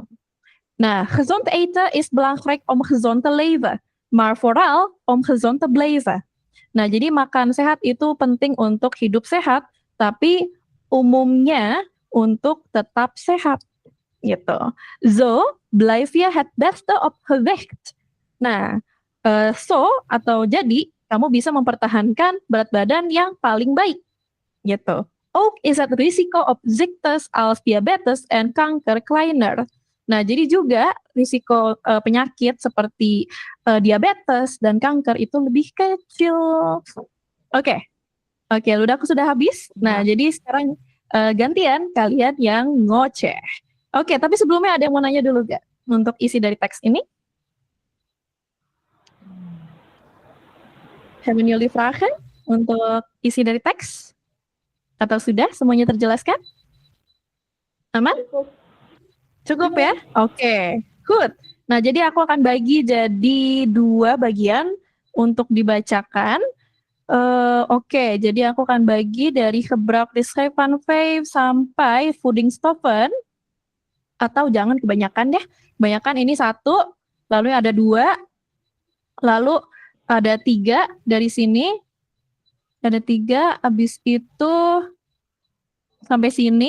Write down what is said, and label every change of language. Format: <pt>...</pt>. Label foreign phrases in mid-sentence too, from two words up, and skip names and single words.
<id>Nah,</id> <nl>gezond eten is belangrijk om gezond te leven, maar vooral om gezond te blijven.</nl> <id>Nah, jadi makan sehat itu penting untuk hidup sehat, tapi umumnya untuk tetap sehat, gitu.</id> <nl>Zo blijf je het beste op gewicht.</nl> <id>Nah, atau jadi kamu bisa mempertahankan berat badan yang paling baik, gitu.</id> <nl>Ook is het risico op ziektes als diabetes en kanker kleiner.</nl> <id>Nah, jadi juga risiko penyakit seperti diabetes dan kanker itu lebih kecil. Oke, ludahku sudah habis. Nah, jadi sekarang gantian kalian yang ngoceh. Oke, tapi sebelumnya ada yang mau nanya dulu gak untuk isi dari teks ini?</id> <nl>Hebben jullie vragen</nl> <id>untuk isi dari teks? Atau sudah semuanya terjelaskan? Aman? Cukup ya? Oke, good. Nah, jadi aku akan bagi jadi 2 bagian untuk dibacakan. Oke, jadi aku akan bagi dari</id> <nl>gebruik de schijf van 5</nl> <id>sampai voedingsstoffen. Atau jangan kebanyakan deh. Kebanyakan ini 1, lalu ada 2, lalu ada 3 dari sini. Ada 3, habis itu sampai sini.</id>